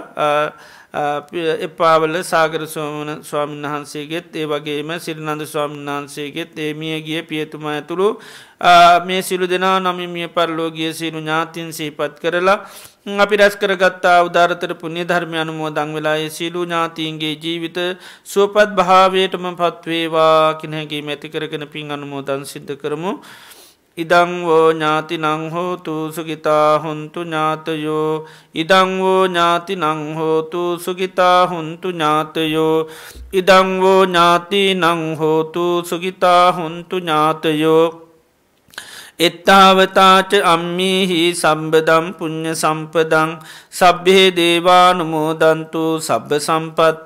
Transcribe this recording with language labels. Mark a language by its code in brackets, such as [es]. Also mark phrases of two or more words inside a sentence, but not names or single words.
[si] එපාවල සාගර ස්වාමීන් වහන්සේගෙත් ඒ වගේම සිරිනන්ද ස්වාමීන් වහන්සේගෙත් ඒ මියගිය පියතුමා ඇතුළු මේ සියලු දෙනා නමින් මිය පරලෝකීය සියලු ඥාතීන් සිහිපත් කරලා අපි රැස් කරගත්තා උදාරතර පුණ්‍ය ධර්ම අනුමෝදන් වෙලා ඒ සියලු ඥාතීන්ගේ ජීවිත සුවපත් භාවයටම පත් වේවා කියන හැඟීම ඇති කරගෙන පින් අනුමෝදන් සිද්ධ කරමු. [pi] ඉදං වෝ ඥාතිනං හෝතු සුඛිතා හොන්තු ඥාතයෝ ඉදං වෝ ඥාතිනං හෝතු සුඛිතා හොන්තු ඥාතයෝ ඉදං වෝ ඥාතිනං හෝතු සුඛිතා හොන්තු ඥාතයෝ එත්තාවතාච අම්මීහි සම්බදම් පුඤ්ඤ සම්පදං සබ්බේ දේවානුමෝදන්තු සබ්බ සම්පත්ති